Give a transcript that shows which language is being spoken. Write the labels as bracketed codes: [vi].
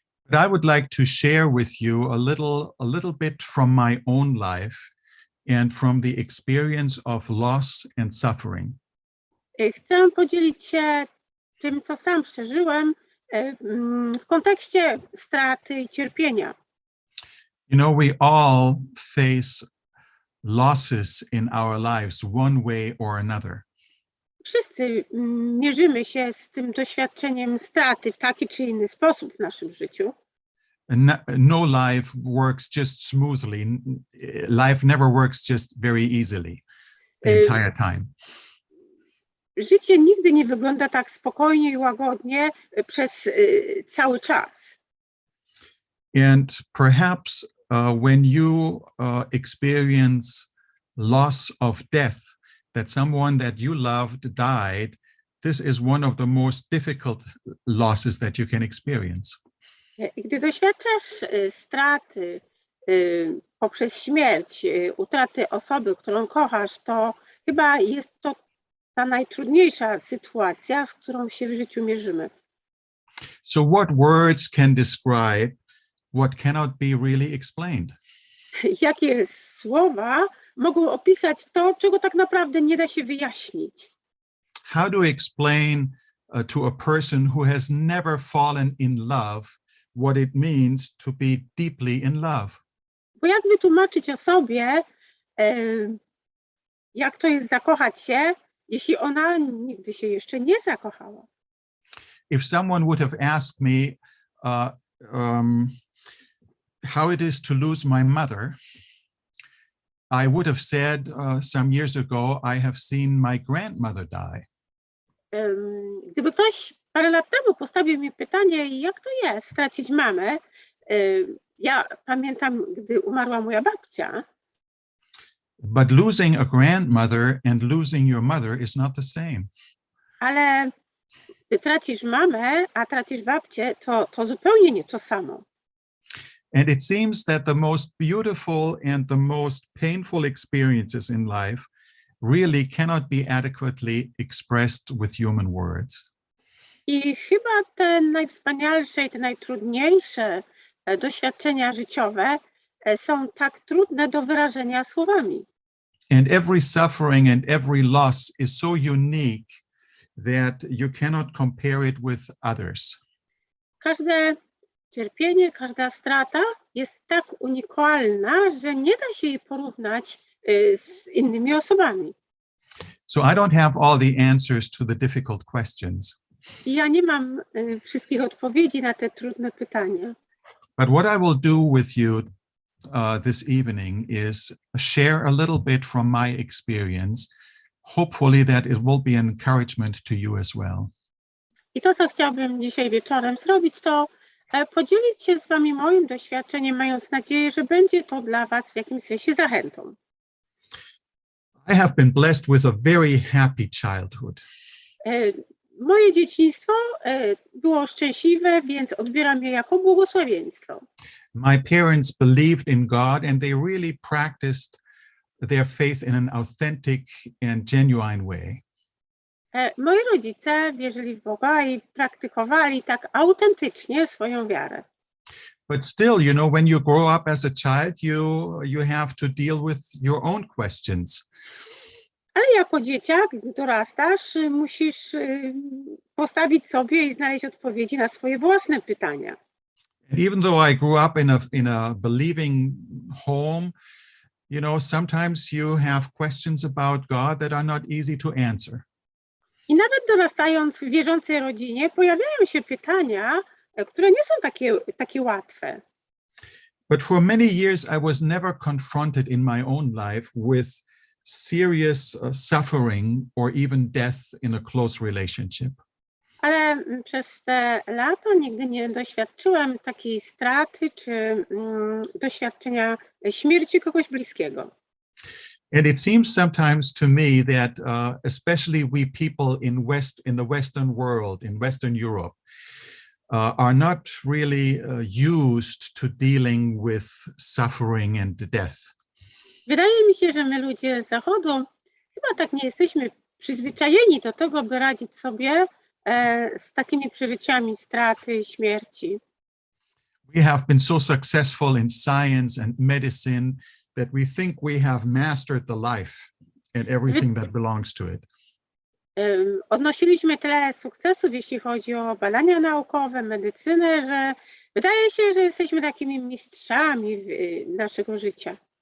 [en] But I would like to share with you a little bit from my own life and from the experience of loss and suffering. [pl] Chcę podzielić się tym, co sam przeżyłem w kontekście straty i cierpienia. [en] You know, we all face losses in our lives one way or another. [pl] Wszyscy mierzymy się z tym doświadczeniem straty w taki czy inny sposób w naszym życiu. [en] No life works just smoothly. Life never works just very easily the entire time. [pl] Życie nigdy nie wygląda tak spokojnie i łagodnie przez cały czas. [en] And perhaps when you experience loss of death, that someone that you loved died, this is one of the most difficult losses that you can experience. [pl] Gdy doświadczasz straty poprzez śmierć, utraty osoby, którą kochasz, to chyba jest to ta najtrudniejsza sytuacja, z którą się w życiu mierzymy. [en] So what words can describe what cannot be really explained? [pl] Jakie słowa mogą opisać to, czego tak naprawdę nie da się wyjaśnić? [en] How to explain to a person who has never fallen in love what it means to be deeply in love? [pl] Bo jak wytłumaczyć osobie, jak to jest zakochać się, jeśli ona nigdy się jeszcze nie zakochała? [en] If someone would have asked me how it is to lose my mother, I would have said some years ago, I have seen my grandmother die. [pl] Gdyby ktoś parę lat temu postawił mi pytanie, jak to jest stracić mamę, ja pamiętam, gdy umarła moja babcia. [en] But losing a grandmother and losing your mother is not the same. [pl] Ale gdy tracisz mamę, a tracisz babcię, to zupełnie nie to samo. [en] And it seems that the most beautiful and the most painful experiences in life really cannot be adequately expressed with human words. [pl] I chyba te najwspanialsze i te najtrudniejsze doświadczenia życiowe są tak trudne do wyrażenia słowami. [en] And every suffering and every loss is so unique that you cannot compare it with others. [pl] Każde cierpienie, każda strata jest tak unikalna, że nie da się jej porównać z innymi osobami. [en] So I don't have all the answers to the difficult questions. [pl] I ja nie mam wszystkich odpowiedzi na te trudne pytania. [en] But what I will do with you this evening is share a little bit from my experience, hopefully that it will be an encouragement to you as well. [pl] I to, co chciałbym dzisiaj wieczorem zrobić, to podzielić się z wami moim doświadczeniem, mając nadzieję, że będzie to dla was w jakimś sensie zachętą. [en] I have been blessed with a very happy childhood. [pl] Moje dzieciństwo było szczęśliwe, więc odbieram je jako błogosławieństwo. [en] My parents believed in God and they really practiced their faith in an authentic and genuine way. [pl] Moi rodzice wierzyli w Boga i praktykowali tak autentycznie swoją wiarę. [en] But still, you know, when you grow up as a child, you have to deal with your own questions. [pl] Ale jako dzieciak, gdy dorastasz, musisz postawić sobie i znaleźć odpowiedzi na swoje własne pytania. [en] And even though I grew up in a believing home, you know, sometimes you have questions about God that are not easy to answer. [pl] I nawet dorastając w wierzącej rodzinie, pojawiają się pytania, które nie są takie łatwe. [en] But for many years, I was never confronted in my own life with serious suffering or even death in a close relationship. [pl] Ale przez te lata nigdy nie doświadczyłem takiej straty czy doświadczenia śmierci kogoś bliskiego. [en] And it seems sometimes to me that especially we people in the Western world, in Western Europe, are not really used to dealing with suffering and death. [pl] Wydaje mi się, że my ludzie z Zachodu chyba tak nie jesteśmy przyzwyczajeni do tego, by radzić sobie z takimi przeżyciami straty, śmierci. [en] We have been so successful in science and medicine that we think we have mastered the life and everything that belongs to it. [pl] Odnosiliśmy tyle sukcesów, jeśli chodzi o badania naukowe, medycynę, że wydaje się, że jesteśmy takimi mistrzami naszego życia.